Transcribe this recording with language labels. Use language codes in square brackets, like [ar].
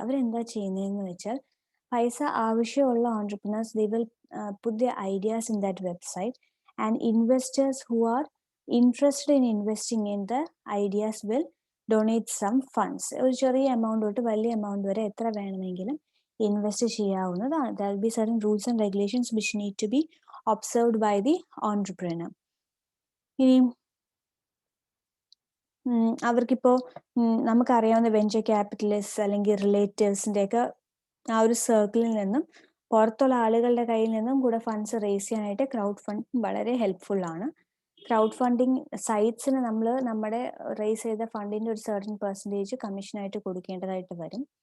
[ml] അവരെന്താ ചെയ്യുന്നതെന്ന് വെച്ചാൽ, പൈസ ആവശ്യമുള്ള [en] Entrepreneurs they will put the ideas in that website and investors who are interested in investing in the ideas will donate some funds. [ml] ഒരു ചെറിയ amount തൊട്ട് വലിയ എമൗണ്ട് വരെ എത്ര വേണമെങ്കിലും ഇൻവെസ്റ്റ് ചെയ്യാവുന്നതാണ്. [en] there will be certain rules and regulations which need to be observed by the entrepreneur. [ml] ഇനി അവർക്കിപ്പോ നമുക്കറിയാവുന്ന വെഞ്ചർ ക്യാപിറ്റലിസ്റ്റ് അല്ലെങ്കിൽ റിലേറ്റീവ്സിന്റെ ഒക്കെ ആ ഒരു സർക്കിളിൽ നിന്നും പുറത്തുള്ള ആളുകളുടെ കയ്യിൽ നിന്നും കൂടെ ഫണ്ട്സ് റേസ് ചെയ്യാനായിട്ട് ക്രൗഡ് ഫണ്ട് വളരെ ഹെൽപ്ഫുൾ ആണ്. ക്രൗഡ് ഫണ്ടിങ് സൈറ്റ്സിന് നമ്മൾ നമ്മുടെ റേസ് ചെയ്ത ഫണ്ടിൻ്റെ ഒരു സർട്ടൻ പെർസെൻറ്റേജ് കമ്മീഷനായിട്ട് കൊടുക്കേണ്ടതായിട്ട് വരും.